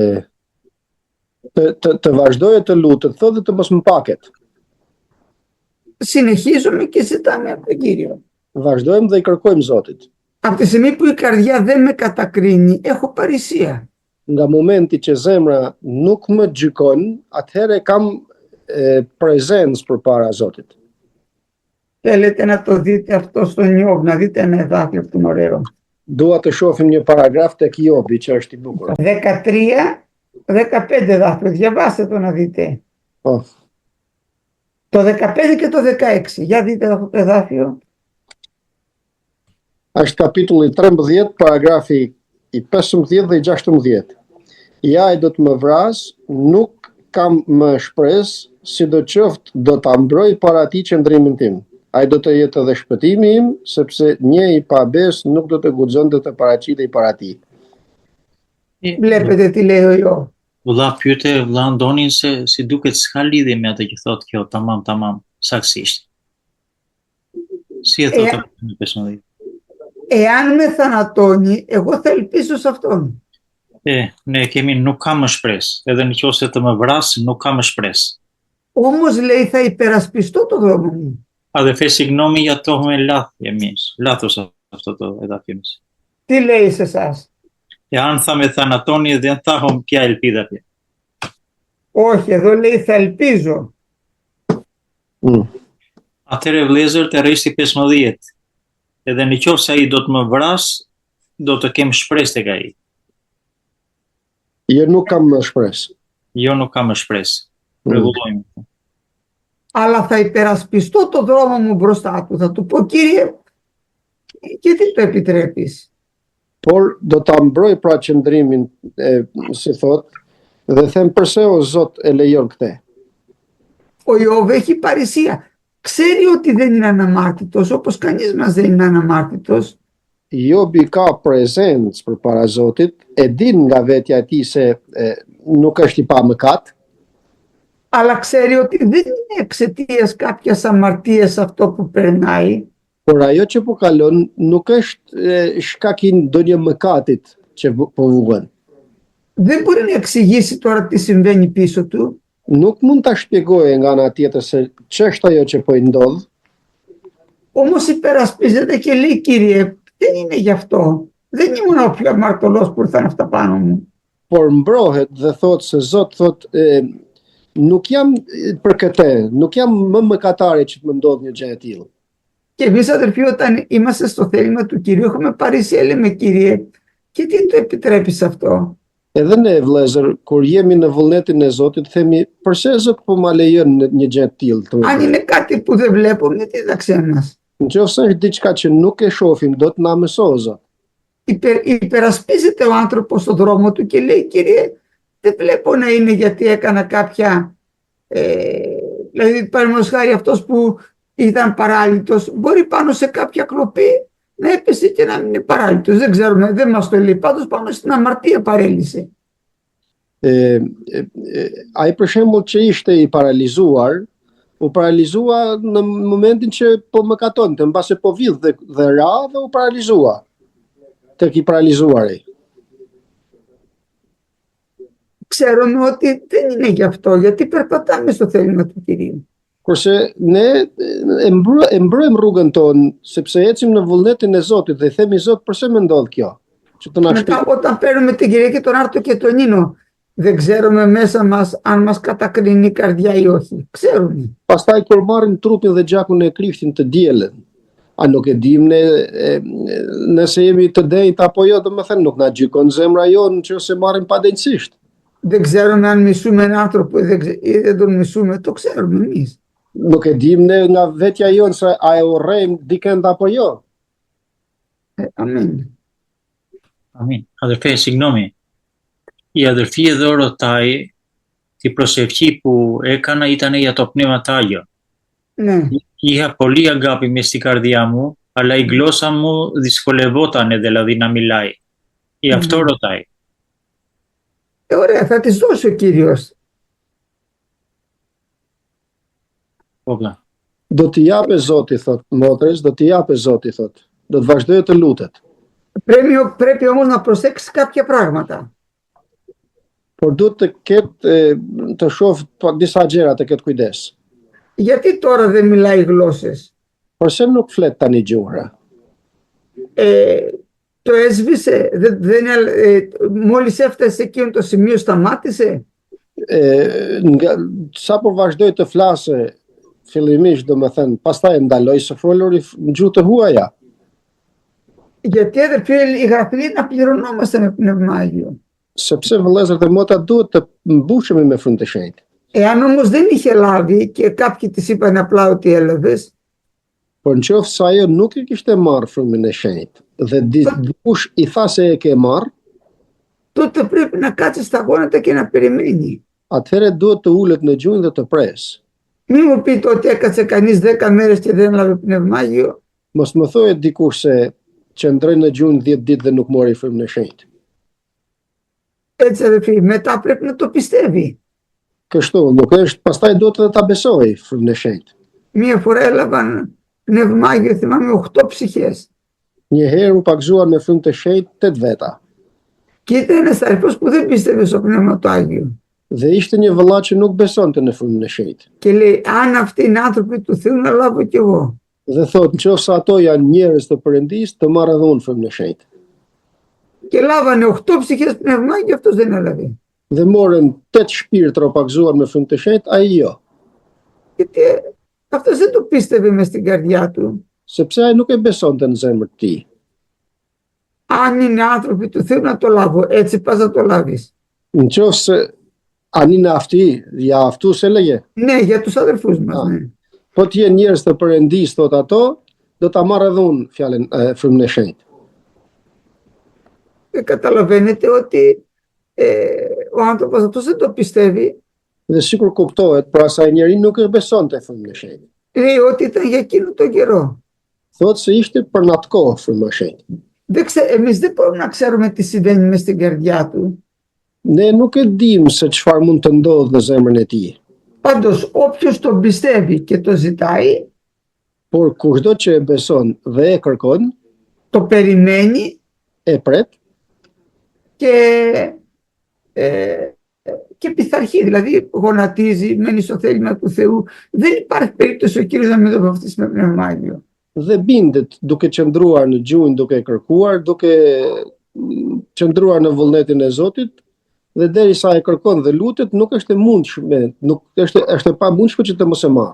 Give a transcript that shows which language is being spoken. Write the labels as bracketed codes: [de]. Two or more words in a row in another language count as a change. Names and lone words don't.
[sq] Të vazhdojë të lutet, thotë të mos më paket. [el] συνεχίζουμε και ζητάμε από τον Κύριο. [sq] Vazhdojmë dhe i kërkojmë Zotit. [el] Από τη στιγμή που η καρδιά δεν με κατακρίνει, έχω παρησία. [sq] Nga momenti që zemra nuk më gjykon, atëherë kam prezencë përpara Zotit. [el] Θέλετε να το δείτε αυτό στον Ιώβ, να δείτε ένα εδάφιο που είναι ωραίο. [sq] Dua të shohim një paragraf tek Jobi që është i bukur. [el] 13-15 εδάφιο, διαβάστε το να δείτε. [sq] Po. [el] Το 15 και το 16, για δείτε αυτό το εδάφιο. [sq] Është kapitulli 13, paragrafi i 15 dhe i 16. Ja ai do të më vras, nuk kam më shpresë, sidoqoftë do ta mbroj para tij qëndrimin tim. Ai do të jetë edhe shpëtimi im, sepse një i pabes nuk do të guxonte të paraqitej para tij. [el] Βλέπετε τι λέει ο Ιώβ. [sq] Vëlla pyete vëlla Andonin se si duket s'ka lidhje me atë që thotë kjo, tamam, saksisht. Si e thotë në 15. [el] Εάν με θανατώνει, εγώ θα ελπίσω σε αυτόν. [sq] Ne kemi nuk kam më shpresë, edhe në qoftë se të më vras, nuk kam më shpresë. [el] Όμως λέει θα υπερασπιστώ το δρόμο μου. Αδελφέ συγγνώμη διαβάσαμε λάθος αυτό το εδάφιο. Τι λέει σε εσάς? Εάν θα με θανατώνει, δεν θα έχω πια ελπίδα πια. Όχι, εδώ λέει θα ελπίζω. [sq] Atëre vëllezër të rreshti 15. Edhe në qoftë se ai do të më vras, do të kem shpresë tek ai. Jo nuk kam më shpresë. Jo nuk kam më shpresë. Rregullojmë. [el] Αλλά θα υπερασπιστώ το δρόμο μου μπροστά του. Θα του πω, Κύριε, γιατί το επιτρέπεις? [sq] Por do ta mbroj pra qëndrimin, si thot, dhe them pse o Zot e lejon këtë. [el] Ο Ιώβ έχει παρησία. Ξέρει ότι δεν είναι αναμάρτητος, όπως κανείς μας δεν είναι αναμάρτητος. [sq] Jobi ka prezencë përpara Zotit, e din nga vetja e tij se nuk është i pamëkat, [el] αλλά ξέρει ότι δεν είναι εξαιτίας κάποιας αμαρτίας αυτό που περνάει. [sq] por ajo që po kalon nuk është shkak i ndonjë mëkatit që po vjen. [el] Δεν μπορεί να εξηγήσει τώρα τι συμβαίνει πίσω του. [sq] Nuk mund ta shpjegojë nga ana tjetër se ç'është ajo që po i ndodh, [el] Όμως υπερασπίζεται και λέει, Κύριε, δεν είναι γι' αυτό. Δεν ήμουν ο πιο αμαρτωλός που ήρθαν αυτά πάνω μου. [sq] por mbrohet dhe thot se Zot thot nuk jam për këtë, nuk jam më mëkatari që të më ndodh një gjë e tillë. [el] Και εμείς αδερφοί, όταν είμαστε στο θέλημα του Κυρίου, έχουμε παρησία, λέμε, Κύριε, και τι το επιτρέπεις αυτό? [sq] Edhe ne vëllezër, kur jemi në vullnetin e Zotit, themi, pse Zot po ma lejon një gjë të tillë të më [el] Αν [sq] bëj? [el] είναι κάτι που δεν βλέπουμε, δίδαξέ μας. [sq] Nëse është diçka që nuk e shohim, do të na mësoj Zot. [el] Υπερασπίζεται ο άνθρωπος στον δρόμο του και λέει, Κύριε, δεν βλέπω να είναι γιατί έκανα κάποια... δηλαδή, παραδείγματος χάρη, αυτός που ήταν παράλυτος, μπορεί πάνω σε κάποια κλοπή να έπεσε και να μην είναι παράλυτος. Δεν ξέρουμε, δεν μας το λέει. Πάντως πάνω στην αμαρτία παρέλυσε. [sq] Ai për shembull që ishte i paralizuar, u paralizua në momentin që po mëkatonte, mbase po vidh dhe ra dhe u paralizua. Tek i paralizuari. [el] Ξέρουμε ότι δεν είναι γι' αυτό, γιατί περπατάμε στο θέλημα του Κυρίου. [sq] Kurse ne e mbrojmë rrugën tonë sepse ecim në vullnetin e Zotit dhe i themi Zot, pse më ndodh kjo? Që të na [el] Μετά όταν παίρνουμε την Κυρία και τον Άρτο και τον Νίνο, δεν ξέρουμε μέσα μας αν μας κατακρίνει η καρδιά ή όχι. Ξέρουμε. [sq] Pastaj kur marrim trupin dhe gjakun e Krishtin të dielën, a nuk e dim ne nëse jemi të drejtë apo jo, domethënë nuk na gjykon zemra jonë nëse marrim padrejtësisht. [el] Δεν ξέρουμε αν μισούμε έναν άνθρωπο ή δεν τον μισούμε. Το ξέρουμε εμείς. [sq] Nuk e dim ne nga vetja jonë se a e urrejmë dikënd apo jo. Amen. [el] Αμήν. Αδερφέ, συγγνώμη. Η αδερφή δε ρωτάει τι προσευχή που έκανα ήτανε για το πνεύμα το άγιο. Ναι. Είχα πολύ αγάπη μες στην καρδιά μου, αλλά η γλώσσα μου δυσκολευότανε δηλαδή να μιλάει. Γι' αυτό ρωτάει. Ωραία, θα τις δώσει ο Κύριος. Όπλα. [sq] Do t'i japë Zoti, thot motrës, do t'i japë Zoti, thot. Do të vazhdojë të lutet. [el] Πρέπει όμως να προσέξει κάποια πράγματα. [sq] Por duhet të ketë të shoh disa gjëra, të ketë kujdes. [el] Γιατί τώρα δεν μιλάει γλώσσες? [sq] Përse nuk flet tani gjuhra? [el] Το έσβησε, μόλις έφτασε σε εκείνο το σημείο σταμάτησε. [sq] Sapo vazhdoi të flasë fillimisht, domethënë, pastaj ndaloi së folur në gjuhë të huaja. [el] Γιατί αδερφοί, η γραφή λέει να πληρωνόμαστε με πνεύμα Άγιο. [sq] Sepse vëllezër dhe mota duhet të mbushemi me Frymën e Shenjtë. [el] Εάν όμως δεν είχε λάβει και κάποιοι της είπαν απλά ότι έλαβες, [sq] Por nëse ajo nuk i kishte marrë Frymën e Shenjtë dhe dikush i tha se e ke marrë, [el] τότε πρέπει να κάτσει στα γόνατα και να περιμένει. [sq] atëherë duhet të ulet në gjunjë dhe të presë. [el] Μην μου πείτε ότι έκατσε κανείς 10 μέρες και δεν έλαβε πνεύμα Άγιο. [sq] Mos më thuaj dikush se qëndroi në gjunjë 10 ditë dhe nuk mori Frymën e Shenjtë. [el] Έτσι αδερφοί, μετά πρέπει να το πιστεύει. [sq] Kështu, nuk është, pastaj duhet edhe ta besoj Frymën e Shenjtë. [el] Μία φορά έλαβαν πνεύμα Άγιο, θυμάμαι 8 ψυχές. [sq] Një herë u pagzuan me Frymën e Shenjtë 8 veta. [el] Και ήταν ένας αδερφός που δεν πίστευε στο πνεύμα του Άγιο. [sq] Dhe ishte një vëlla që nuk besonte në Frymën e Shenjtë. [el] Και λέει, αν αυτοί είναι άνθρωποι του Θεού, να λάβω κι εγώ. [sq] Dhe thotë, nëse ato janë njerëz të Perëndisë, të marrë edhe unë Frymën e Shenjtë. [el] Και λάβανε 8 ψυχές πνεύμα και αυτός δεν έλαβε. [sq] Dhe morën 8 shpirtra u pagzuar me Frymën e Shenjtë, ai jo. [el] Γιατί αυτός δεν το πίστευε μες στην καρδιά του. [sq] Sepse ai nuk e besonte në zemrën e tij. [el] Αν είναι άνθρωποι του Θεού, να το λάβω. Έτσι πας να το λάβεις. Nëse ani në afti, ja aftu se leje. Ναι, για τους αδερφούς μας. Ναι. [sq] Po të jenë njerëz të Perëndisë, thot ato, do ta marrë edhe unë fjalën Frymën e Shenjtë. [el] Καταλαβαίνετε ότι ο άνθρωπος αυτός δεν το πιστεύει. [sq] Dhe sikur kuptohet, pra asaj njeri nuk e besonte Frymën e Shenjtë. [el] Λέει ότι ήταν για εκείνο τον καιρό. [sq] Thotë se ishte për në atë kohë Fryma e Shenjtë. [el] Εμείς δεν μπορούμε να ξέρουμε τι συμβαίνει μες στην καρδιά του. [sq] Ne nuk e dim se çfarë mund të ndodhë në zemrën e tij. [el] Πάντως όποιος τον πιστεύει και το ζητάει, [sq] Por kushdo që e beson dhe e kërkon, [el] το περιμένει [sq] e pret [el] και πειθαρχεί, δηλαδή γονατίζει, μένει στο θέλημα του Θεού. Δεν υπάρχει περίπτωση ο Κύριος να μην το βαφτίσει με πνεύμα Άγιο. [sq] dhe bindet duke qëndruar në gjunjë, duke kërkuar, duke qëndruar në vullnetin e Zotit, dhe derisa e kërkon dhe lutet, nuk është e mundshme, nuk është e pamundshme që të mos e marrë.